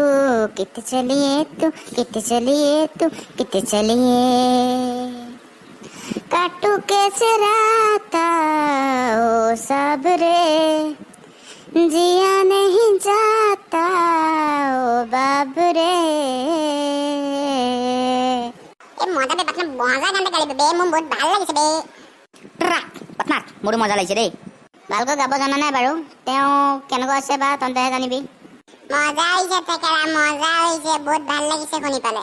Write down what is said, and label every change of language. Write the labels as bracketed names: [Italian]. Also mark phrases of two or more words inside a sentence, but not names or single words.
[Hindi] कितने चलिए तू, कितने चलिए तू, कितने चलिए। काटू कैसे राता ओ सबरे, जिया नहीं जाता ओ बाबरे। [Assamese] মজা বে পাটনা মজা গানটা গালি বে মোৰ বহুত ভাল লাগিছে বে পাটনা মোৰো মজা লাগিছে দেই। ভালকৈ গাব জানা নাই বাৰু, তেওঁ কেনেকুৱা আছে বা তহঁতেহে জানিবি। মজা হৈছে তেকেৰা মজা হৈছে বহুত ভাল লাগিছে শুনি পালে।